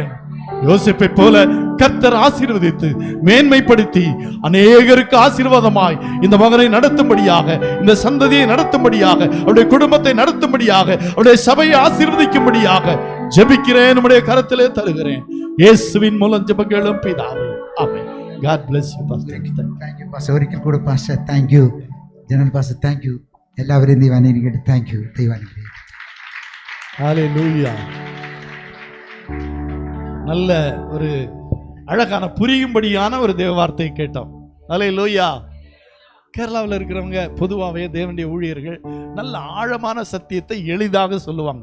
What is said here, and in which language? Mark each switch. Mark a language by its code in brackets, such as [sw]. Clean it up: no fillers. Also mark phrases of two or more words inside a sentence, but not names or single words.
[ta] யோசேப்பை போல கர்த்தர் ஆசீர்வதித்து மேன்மைப்படுத்தி அநேகருக்கு ஆசீர்வாதமாய் இந்த மகனை நடத்தும்படியாக, இந்த சந்ததியை நடத்தும்படியாக, அவருடைய குடும்பத்தை நடத்தும்படியாக, அவருடைய சபையை ஆசீர்வதிக்கும்படியாக ஜெபிக்கிறேன். நம்முடைய கரத்திலே தருகிறேன். இயேசுவின் மூலம் ஜெபங்களும் பிதாவே, ஆமென். [en] God bless you, pastor. thank you pastor. [ml] ഒരിക്കൽ കൂടെ [en] pastor thank you. general pastor thank you. [ml] എല്ലാവരെയും ദൈവം അനുഗ്രഹിക്കട്ടെ. [en] thank you. [ml] ദൈവം അനുഗ്രഹിക്കട്ടെ. [ta] ஹல்லேலூயா. நல்ல ஒரு அழகான புரியும்படியான ஒரு தேவ வார்த்தையை கேட்டோம். ஹல்லேலூயா. கேரளாவில் இருக்கிறவங்க பொதுவாகவே தேவனுடைய ஊழியர்கள் நல்ல ஆழமான சத்தியத்தை எளிதாக சொல்லுவாங்க.